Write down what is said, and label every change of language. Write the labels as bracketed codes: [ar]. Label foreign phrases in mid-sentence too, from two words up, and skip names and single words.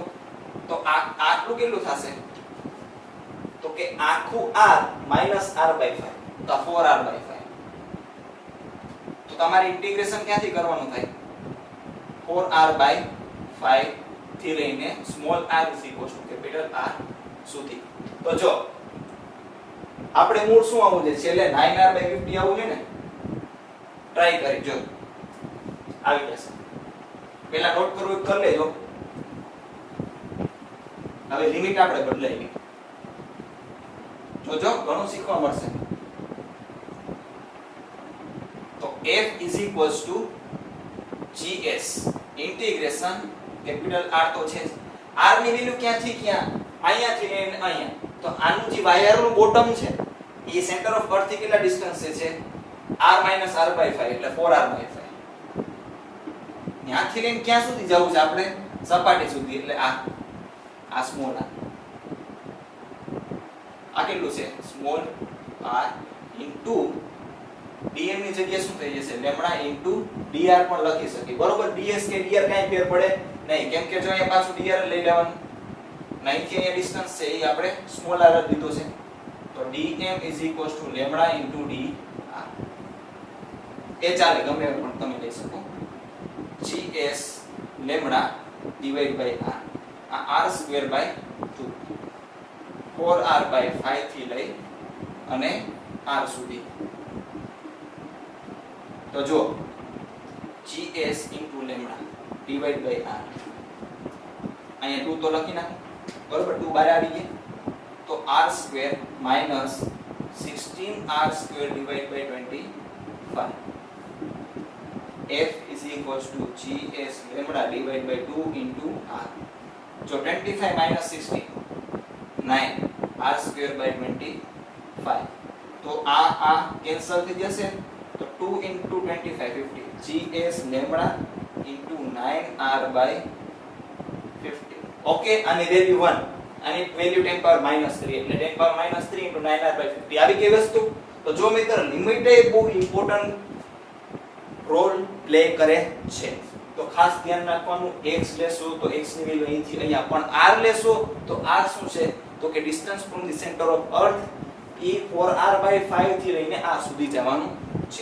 [gu] તો આટલું કેટલું થશે? તો કે આખું [en] r minus r by 5, [gu] તો [en] 4r by 5. [gu] તો તમારે ઇન્ટિગ્રેશન ક્યાંથી કરવાનું થાય? [en] 4r by 5 [gu] થી લઈને સ્મોલ [en] r is equal to [gu] કેપિટલ R સુધી. તો જો આપણે મૂળ શું આવવું છે? છેલ્લે [en] 9r by 50 [gu] આવવું છે ને? ટ્રાય કરી જો આવી જશે. પહેલા નોટ કરવું કરી લેજો. હવે લિમિટ આપણે બદલાવી. જોજો ઘણું શીખવા મળશે. તો [en] f is equals to gs [gu] ઇન્ટિગ્રેશન કેપિટલ R તો છે. R ની વેલ્યુ ક્યાંથી ક્યાં? અહીંયાથી લઈને અહીંયા. તો આનું જે વાયર નું બોટમ છે એ [en] centre of earth [gu] થી કેટલા ડિસ્ટન્સ છે? [en] r minus r by 5 [gu] એટલે [en] 4r by 5. [gu] ત્યાંથી લઈને ક્યાં સુધી જવું છે આપણે? સપાટી સુધી. એટલે આ સ્મોલ r. આ કેટલું છે? [en] small r into dm [gu] ની જગ્યાએ શું થઈ જશે? [en] lambda into dr [gu] પણ લખી શકીએ, બરોબર? ds કે dr કાઈ ફેર પડે નહીં, કેમ કે જો અહીંયા પાછું dr લઈ લેવાનું. 9 થી અહીંયા ડિસ્ટન્સ છે એ આપણે સ્મોલ r લીધો છે. તો [en] dm is equals to [gu] લેમ્ડા ઇન્ટુ dr. એ ચાલે, ગમે પણ તમે લઈ શકો. [en] gs lambda divide by r. [gu] આ [en] r square by 2. [gu] 4r/5 થી લઈ અને r સુધી. તો જો [en] gs into lambda divide by r, [gu] અહીંયા 2 તો લખી નાખો બરોબર, 2 બાર આવી ગયા તો [en] r² minus 16r² divided by 25. F is equals to gs lambda divided by 2 into r. So 25 minus 16 9 r² by 25. [gu] તો આ કેન્સલ થઈ જશે તો [en] 2 into 25 50 gs lambda into 9r by 50. [gu] ઓકે, આની વેલ્યુ 1, આની વેલ્યુ 10 પાવર -3 એટલે [en] 10 power -3 into 9r by 50 [gu] આવી ગઈ વસ્તુ. તો જો મિત્ર લિમિટ એ બહુ ઇમ્પોર્ટન્ટ રોલ પ્લે કરે છે, તો ખાસ ધ્યાન રાખવાનું. x લેશો તો x ની વેલ્યુ અહીંથી અહીંયા, પણ r લેશો તો r શું છે તો કે [en] distance from the centre of earth [gu] એ 4r/5 થી લઈને r સુધી જવાનું છે.